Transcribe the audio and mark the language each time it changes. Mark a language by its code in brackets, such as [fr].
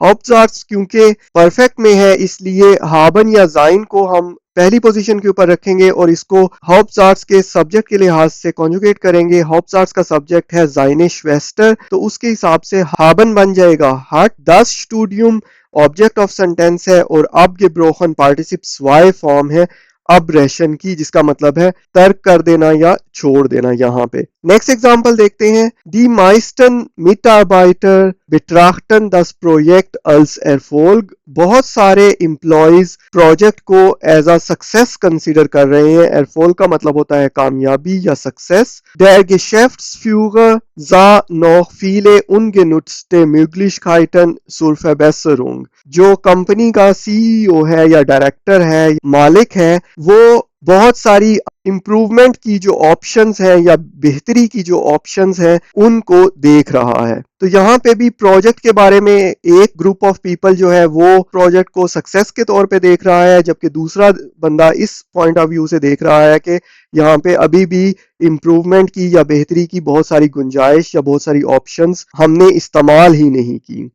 [hi] हाउप्टज़ार्ट्स क्योंकि परफेक्ट में है, इसलिए हाबन या जाइन को हम पहली पोजीशन के ऊपर रखेंगे और इसको हाउप्टज़ार्ट्स के सब्जेक्ट के लिहाज से कॉन्जुगेट करेंगे। हाउप्टज़ार्ट्स का सब्जेक्ट है [de] seine Schwester, [hi] तो उसके हिसाब से हाबन बन जाएगा [de] hat das Studium, [hi] object of sentence है, और [de] abgebrochen [hi] पार्टिसिप स्वाय फॉर्म है अब्रेशन की, जिसका मतलब है तर्क कर देना या छोड़ देना। यहाँ पे नेक्स्ट एग्जांपल देखते हैं, [de] Die meisten Mitarbeiter betrachten das Projekt als Erfolg। [hi] बहुत सारे एम्प्लॉइज प्रोजेक्ट को एज अ सक्सेस कंसीडर कर रहे हैं। Erfolg का मतलब होता है कामयाबी या success. [de] Der Geschäftsführer sah noch viele ungenutzte Möglichkeiten zur Verbesserung। [hi] जो कंपनी का CEO है या डायरेक्टर है, मालिक है, वो बहुत सारी इम्प्रूवमेंट की जो ऑप्शंस हैं या बेहतरी की जो ऑप्शंस हैं उनको देख रहा है। तो यहाँ पे भी प्रोजेक्ट के बारे में एक ग्रुप ऑफ पीपल जो है वो प्रोजेक्ट को सक्सेस के तौर पे देख रहा है, जबकि दूसरा बंदा इस पॉइंट ऑफ व्यू से देख रहा है कि यहाँ पे अभी भी इम्प्रूवमेंट की या बेहतरी की बहुत सारी गुंजाइश या बहुत सारी ऑप्शंस हमने इस्तेमाल ही नहीं की।